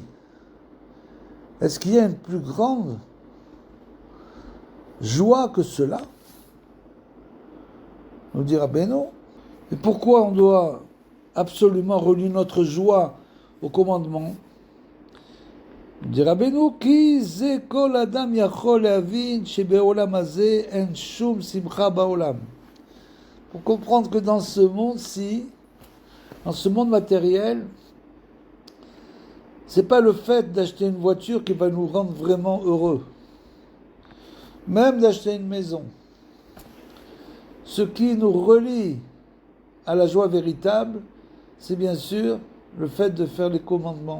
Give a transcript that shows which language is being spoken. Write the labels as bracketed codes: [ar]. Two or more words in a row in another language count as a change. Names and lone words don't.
[fr] Est-ce qu'il y a une plus grande joie que cela? On dira ben non. Et pourquoi on doit absolument relier notre joie au commandement? [he] dit Rabbeinu, כי זה כל אדם יכול להבין שבעולם הזה אין שום שמחה בעולם. [fr] Pour comprendre que dans ce monde-ci, dans ce monde matériel, c'est pas le fait d'acheter une voiture qui va nous rendre vraiment heureux. Même d'acheter une maison. Ce qui nous relie à la joie véritable, c'est bien sûr le fait de faire les commandements.